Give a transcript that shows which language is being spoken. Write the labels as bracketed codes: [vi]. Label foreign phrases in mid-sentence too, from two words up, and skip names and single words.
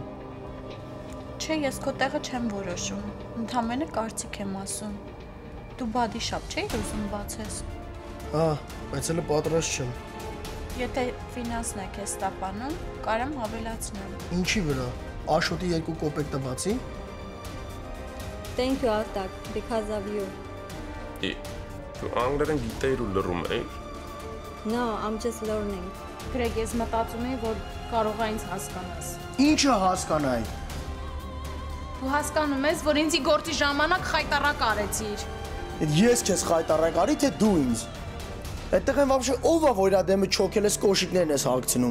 [hy] Չէ, ես քո տեղը չեմ որոշում։ Ընդամենը կարծիք եմ ասում։ Դու բադի շապ չէի ուզում բացես։ Հա, բայց հələ պատրաստ չեմ։ Եթե ֆինանսն է քեզ տապանում, կարամ հավելացնեմ։ Ինչի վրա։ Աշոտի 2 կոպեկ տվացի։ [en] Thank you, Artak, because of you. [hy] Դու անգլերեն գիտեիր ու լռում էիր։ [en] No, I'm just learning. [hy] Գրեգ, ես մտածում եմ, որ կարող է ինձ հասկանաս։ Ինչը հասկանայի։ Դու հասկանում ես, որ ինձի գործի ժամանակ խայտարակ արեցիր։ Ես քեզ խայտարակ արի, թե դու ինձ։ Այդտեղ են вообще ով է, որ իր դեմը չոքել ես կոշիկներն ես հագցնում։